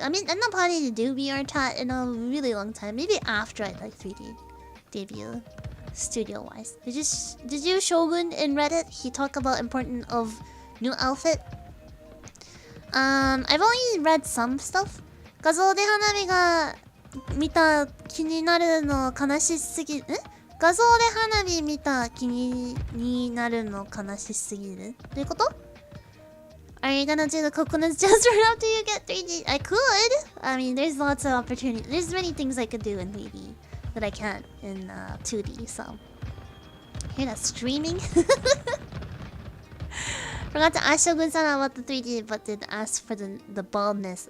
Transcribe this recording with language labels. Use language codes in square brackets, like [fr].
[en] I mean, I'm not planning to do VR chat in a really long time. Maybe after I like 3D debut, studio wise. Did you Shogun in Reddit? He talked about important of new outfit. I've only read some stuff. [ja] 画像で花火が見た気になるの悲しすぎる。画像で花火見た気になるの悲しすぎる。どういうこと？ [en] Are you gonna do the coconuts just right after you get 3D? I could. I mean, there's lots of opportunities. There's many things I could do in 3D that I can't in 2D. So, hear that streaming? Forgot to ask Shogun-san about the 3D, but did ask for the baldness.